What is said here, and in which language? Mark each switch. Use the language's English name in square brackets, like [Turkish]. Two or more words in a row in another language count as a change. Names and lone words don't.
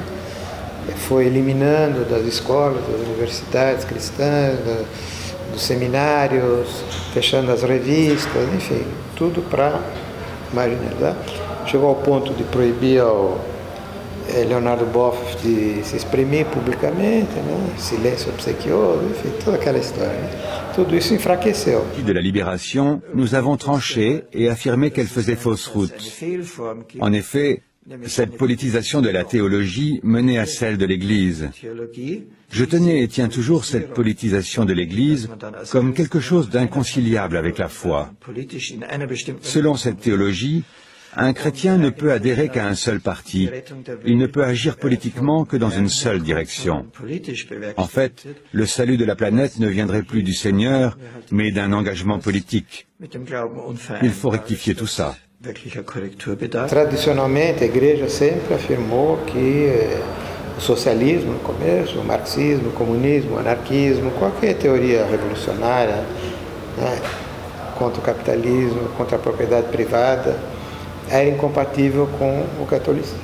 [Portuguese] Foi eliminando das escolas, das universidades cristãs, dos seminários, fechando as revistas, enfim, tudo para marginalizar. Chegou ao ponto de proibir ao Leonardo Boff de se exprimir publicamente, né? Silêncio obsequioso, enfim, toda aquela história. Né? Tudo isso enfraqueceu. [French] De la libération, nous avons tranché et affirmé qu'elle faisait fausse route. En effet, cette politisation de la théologie menait à celle de l'Église. Je tenais et tiens toujours cette politisation de l'Église comme quelque chose d'inconciliable avec la foi. Selon cette théologie, un chrétien ne peut adhérer qu'à un seul parti. Il ne peut agir politiquement que dans une seule direction. En fait, le salut de la planète ne viendrait plus du Seigneur, mais d'un engagement politique. Il faut rectifier tout ça. [Portuguese] Tradicionalmente, a igreja sempre afirmou que o socialismo no começo, o marxismo, o comunismo, o anarquismo, qualquer teoria revolucionária, né, contra o capitalismo, contra a propriedade privada, era incompatível com o catolicismo.